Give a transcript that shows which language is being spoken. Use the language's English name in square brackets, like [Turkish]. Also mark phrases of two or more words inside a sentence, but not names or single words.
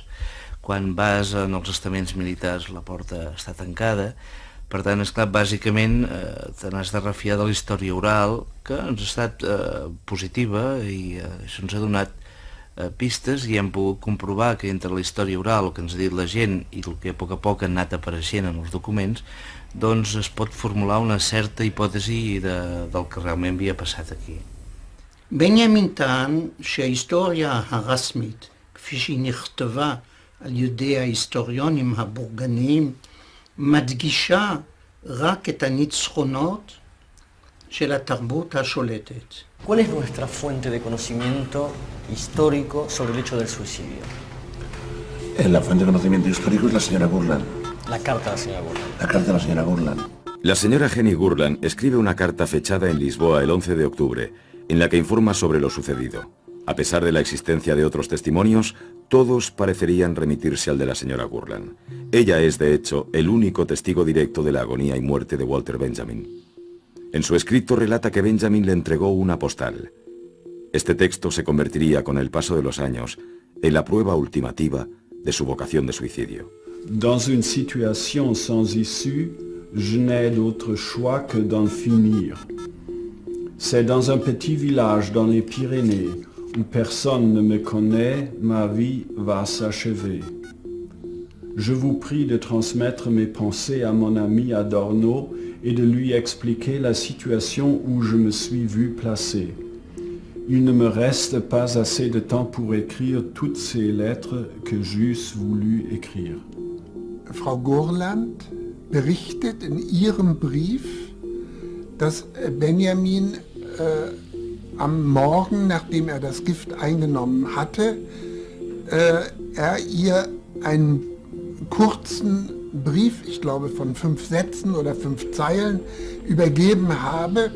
[Catalan] Quan vas en els estaments militars la porta està tancada, per tant, esclar, bàsicament te n'has de refiar de la història oral, que ens ha estat positiva i això ens ha donat pistes i hem pogut comprovar que entre la història oral, el que ens ha dit la gent i el que a poc ha anat apareixent en els documents, doncs es pot formular una certa hipòtesi del que realment havia passat aquí. [Hebrew] בנימין טען שההיסטוריה הרשמית, כפי שהיא נכתבה על ידי ההיסטוריונים הבורגניים, מדגישה רק את הניצחונות של התרבות השולטת. [Spanish] ¿Cuál es nuestra fuente de conocimiento histórico sobre el hecho del suicidio? La fuente de conocimiento histórico es la señora Gurland. La carta de la señora Gurland. La carta de la señora Gurland. La señora Jenny Gurland escribe una carta fechada en Lisboa el 11 de octubre, en la que informa sobre lo sucedido. A pesar de la existencia de otros testimonios, todos parecerían remitirse al de la señora Gurland. Ella es, de hecho, el único testigo directo de la agonía y muerte de Walter Benjamin. En su escrito relata que Benjamin le entregó una postal. Este texto se convertiría con el paso de los años en la prueba ultimativa de su vocación de suicidio. [French] Dans une situation sans issue, je n'ai d'autre choix que d'en finir. C'est dans un petit village dans les Pyrénées où personne ne me connaît, ma vie va s'achever. Je vous prie de transmettre mes pensées à mon ami Adorno et de lui expliquer la situation où je me suis vu placé. Il ne me reste pas assez de temps pour écrire toutes ces lettres que j'eusse voulu écrire. [German] Frau Gurland berichtet in ihrem Brief, dass Benjamin am Morgen, nachdem er das Gift eingenommen hatte, er ihr einen kurzen Brief, ich glaube von 5 Sätzen oder 5 Zeilen, übergeben habe.